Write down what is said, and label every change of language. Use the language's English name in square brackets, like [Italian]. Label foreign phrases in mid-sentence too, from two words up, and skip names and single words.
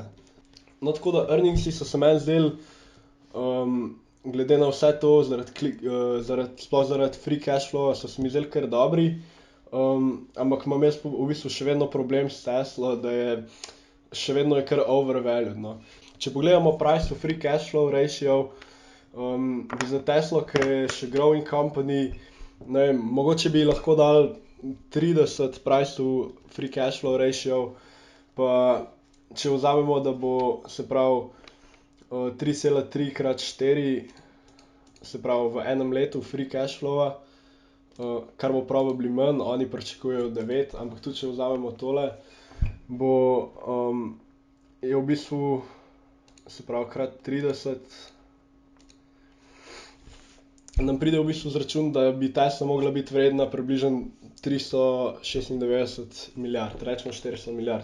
[Slovenian] No, tako da earningsi so se meni zdeli, glede na vse to, sploh zaradi [English] free cash flowa [Slovenian] so se mi zdeli kar dobri. Ampak imam jaz v bistvu še vedno problem s Teslo, da je še vedno je kar overvalued, no. Če pogledamo [English] price to free cash flow ratio, [Slovenian] bi za Teslo, ki je še [English] growing company, [Slovenian] ne vem, mogoče bi lahko dali 30 [English] price to free cash flow ratio, [Slovenian] pa če vzamemo, da bo, se pravi, 3,3 krat 4, se pravi v enem letu [English] free cash flowa, [Slovenian] kar bo probably manj, oni pričakujejo 9, ampak tudi če vzamemo tole, bo je v bistvu, se pravi krat 30, nam pride v bistvu zračun, da bi Tesla mogla biti vredna približno 396 milijard, rečemo 400 milijard.